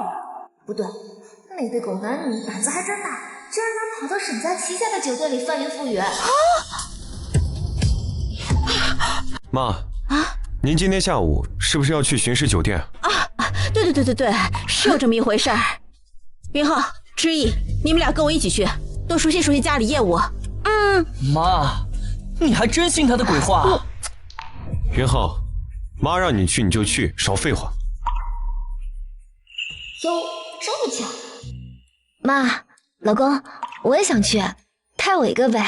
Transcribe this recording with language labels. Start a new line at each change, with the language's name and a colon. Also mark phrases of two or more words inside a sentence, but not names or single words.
Chinese: 不對，那對狗男女膽子還真大，竟然能跑到沈家旗下的酒店裡翻雲覆雨。媽您今天下午是不是要去巡視酒店？对，是有這麼一回事兒。云浩、知意，你們倆跟我一起去，多熟悉熟悉家裡業務。媽，你還真信他的鬼話？云浩，媽讓你去你就去，少廢話。喲，這麼巧！媽，老公，我也想去，派我一個唄。